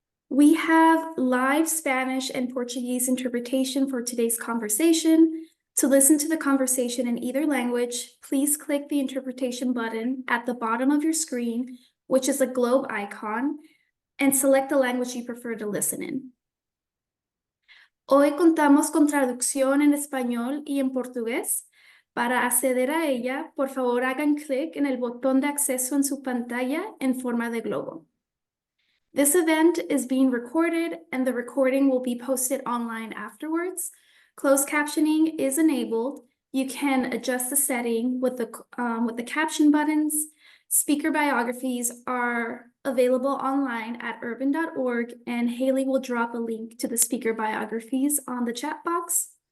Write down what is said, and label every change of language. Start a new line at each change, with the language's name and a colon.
English: We have live Spanish and Portuguese interpretation for today's conversation. To listen to the conversation in either language, please click the interpretation button at the bottom of your screen, which is a globe icon, and select the language you prefer to listen in.
Spanish: Hoy contamos con traducción en español y en portugués. Para acceder a ella, por favor hagan clic en el botón de acceso en su pantalla en forma de globo.
English: This event is being recorded and the recording will be posted online afterwards. Closed captioning is enabled. You can adjust the setting with the caption buttons. Speaker biographies are available online at urban.org, and Haley will drop a link to the speaker biographies on the chat box.